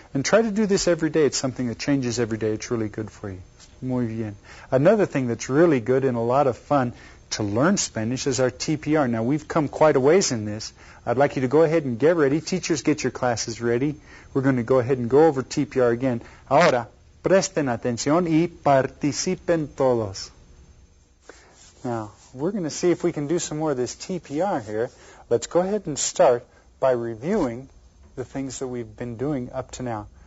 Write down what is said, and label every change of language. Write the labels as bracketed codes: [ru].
[en] And try to do this every day. It's something that changes every day. It's really good for you. [es] Muy bien. [en] Another thing that's really good and a lot of fun to learn Spanish is our TPR. Now, we've come quite a ways in this. I'd like you to go ahead and get ready. Teachers, get your classes ready. We're going to go ahead and go over TPR again. [es] Ahora, presten atención y participen todos. [en] Now, we're going to see if we can do some more of this TPR here. Let's go ahead and start by reviewing the things that we've been doing up to now.